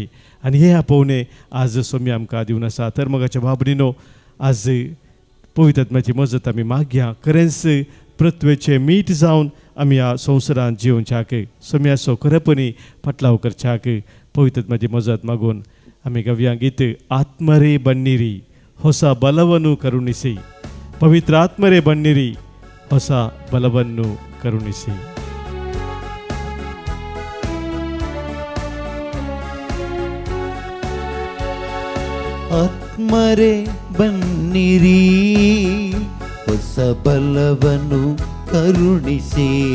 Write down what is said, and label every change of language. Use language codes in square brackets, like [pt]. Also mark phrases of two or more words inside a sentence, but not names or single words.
[kok] आनी हे आपोवणें आज सोमी आमकां दिवन आसा. तर मोगाच्या बाबडीनो आज पवित्र आत्म्याची मजत आमी मागया. खरेंच प्रत्वेचे मीठ जावन आमी ह्या संवसारांत जिवच्याक सोम्याचो खरेपणी पाटलाव करच्याक पवित्र आत्म्याची मजत मागून आमी गव्या गीत [kn] ಆತ್ಮರೇ ಬನ್ನಿರಿ ಹೊಸ ಬಲವನ್ನು ಕರುಣಿಸಿ. ಪವಿತ್ರ ಆತ್ಮರೇ ಬನ್ನಿರಿ ಹೊಸ ಬಲವನ್ನು ಕರುಣಿಸಿ. ಆತ್ಮರೇ ಬನ್ನಿರಿ ಹೊಸ ಬಲವನ್ನು ಕರುಣಿಸಿ.